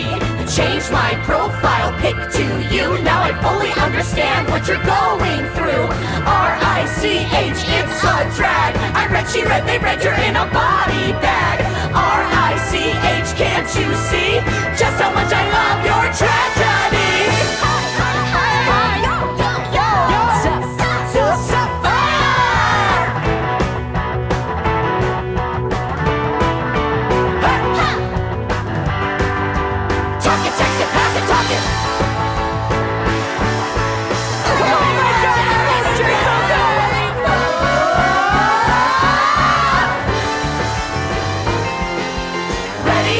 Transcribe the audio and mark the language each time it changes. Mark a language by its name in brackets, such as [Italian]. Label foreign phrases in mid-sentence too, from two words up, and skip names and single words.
[English] Changed my profile pic to you. Now I fully understand what you're going through. R-I-C-H, it's a drag. I read, she read, they read, you're in a body bag. R-I-C-H, can't you see just how much I love your tragedy? Hi, hi, hi, hi. Yo, yo, yo. Sup, sup, sup, fire! Hey! Talk it, text it, pass it, talk it. Ready?